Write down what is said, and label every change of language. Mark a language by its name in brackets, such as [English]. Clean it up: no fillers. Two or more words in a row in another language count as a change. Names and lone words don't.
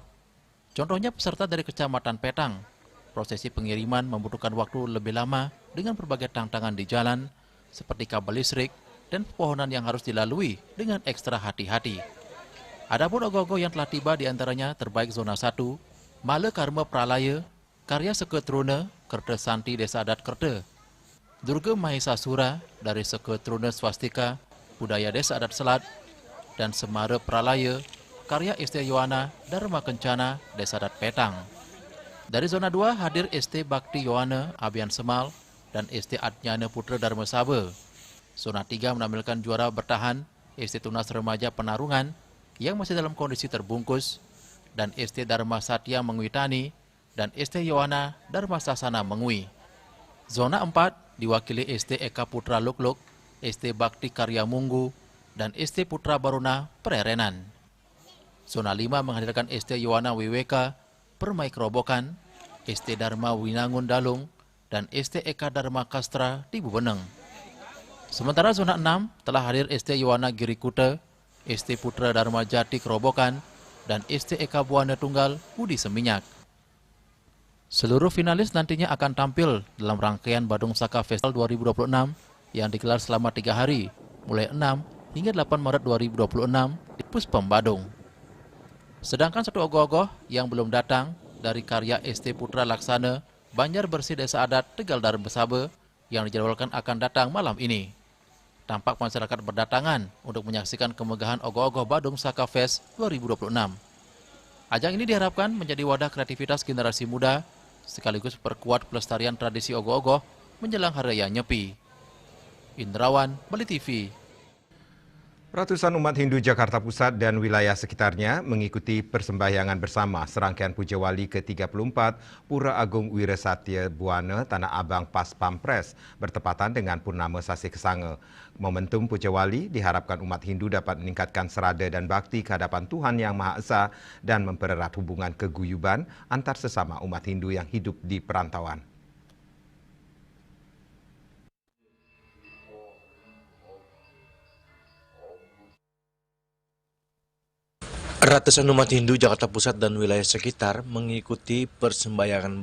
[Indonesian] Contohnya peserta dari Kecamatan Petang. Prosesi pengiriman membutuhkan waktu lebih lama dengan berbagai tantangan di jalan, seperti kabel listrik dan pepohonan yang harus dilalui dengan ekstra hati-hati. Adapun ogoh-ogoh yang telah tiba diantaranya terbaik zona 1, Male Karma Pralaya, karya Seketruna, Kerte Santi Desa Adat Kerte, Durga Mahesasura dari Seketruna Swastika, Budaya Desa Adat Selat, dan Semara Pralaya, karya ST Yohana Dharma Kencana Desa Adat Petang. Dari zona 2 hadir ST Bakti Yohana Abian Semal dan ST Adnyana Putra Dharma Saba. Zona 3 menampilkan juara bertahan ST Tunas Remaja Penarungan yang masih dalam kondisi terbungkus, dan ST Dharma Satya Mengwitani dan ST Yohana Dharma Sasana Mengwi. Zona 4 diwakili ST Eka Putra Lukluk, ST Bakti Karya Munggu, dan ST Putra Baruna Pererenan. Zona 5 menghadirkan ST Yohana WWK Permai Kerobokan, ST Dharma Winangun Dalung, dan ST Eka Dharma Kastra di Bubeneng. Sementara zona 6 telah hadir ST Yohana Girikuta, ST Putra Dharma Jati Kerobokan, dan ST Eka Buana Tunggal Budi Seminyak. Seluruh finalis nantinya akan tampil dalam rangkaian Badung Saka Festival 2026 yang digelar selama 3 hari, mulai 6 hingga 8 Maret 2026 di Puspem Badung. Sedangkan satu ogoh-ogoh yang belum datang dari karya ST Putra Laksana, Banjar Bersih Desa Adat Tegal Dharma Saba yang dijadwalkan akan datang malam ini. Tampak masyarakat berdatangan untuk menyaksikan kemegahan ogoh-ogoh Badung Saka Fest 2026. Ajang ini diharapkan menjadi wadah kreativitas generasi muda, sekaligus perkuat pelestarian tradisi ogoh-ogoh menjelang Hari Raya Nyepi. Indrawan, Bali TV. Ratusan umat Hindu Jakarta Pusat dan wilayah sekitarnya mengikuti persembahyangan bersama serangkaian Puja Wali ke-34 Pura Agung Wirasatya Buana Tanah Abang Pas Pampres bertepatan dengan Purnama Sasi Kesanga. Momentum Puja Wali diharapkan umat Hindu dapat meningkatkan serada dan bakti kehadapan Tuhan Yang Maha Esa dan mempererat hubungan keguyuban antar sesama umat Hindu yang hidup di perantauan. Ratusan umat Hindu Jakarta Pusat dan wilayah sekitar mengikuti persembahyangan